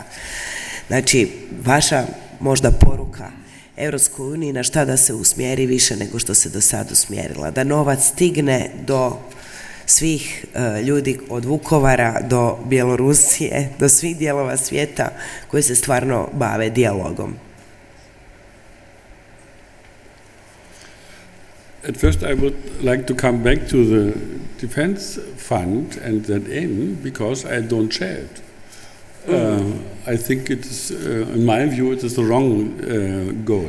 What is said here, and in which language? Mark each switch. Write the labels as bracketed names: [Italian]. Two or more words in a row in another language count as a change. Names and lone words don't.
[Bosnian] Znači, vaša možda poruka Europskoj uniji na šta da se usmjeri više nego što se do sad usmjerila, da novac stigne do svih ljudi od Vukovara do Bjelorusije, do svih dijelova svijeta koji se stvarno bave dijalogom. [English] At first I would like to come back to the defense fund and that aim, because I don't share it. I think it is, in my view, it is the wrong goal.